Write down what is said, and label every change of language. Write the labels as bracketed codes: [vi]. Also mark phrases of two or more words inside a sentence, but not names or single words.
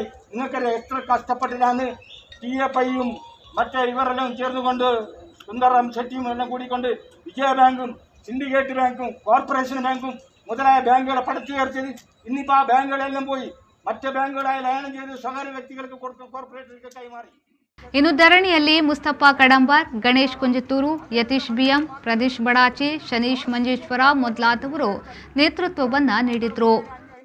[ml] നിങ്ങൾക്കറിയാം എത്ര കഷ്ടപ്പെട്ടിട്ടാണ് TFIയും മറ്റേ ഇവരെല്ലാം ചേർന്നുകൊണ്ട് സുന്ദരം ഷെട്ടിയും എല്ലാം കൂടിക്കൊണ്ട് വിജയ ബാങ്കും സിൻഡിക്കേറ്റ് ബാങ്കും കോർപ്പറേഷൻ ബാങ്കും മുതലായ ബാങ്കുകളെ പടുത്തുയർത്തിയത്. ഇന്നിപ്പോൾ ആ ബാങ്കുകളെല്ലാം പോയി മറ്റ് ബാങ്കുകളായി ലയനം ചെയ്ത് സ്വകാര്യ വ്യക്തികൾക്ക് കൊടുക്കും, കോർപ്പറേറ്റുകൾക്ക് കൈമാറി. [kn] ಇನ್ನು ಧರಣಿಯಲ್ಲಿ ಮುಸ್ತಫಾ ಕಡಂಬಾರ್, ಗಣೇಶ್ ಕುಂಜತ್ತೂರು, ಯತೀಶ್ ಬಿಎಂ, ಪ್ರದೀಶ್ ಬಡಾಚೆ, ಶನೀಶ್ ಮಂಜೇಶ್ವರ ಮೊದಲಾದವರು ನೇತೃತ್ವವನ್ನು ನೀಡಿದರು.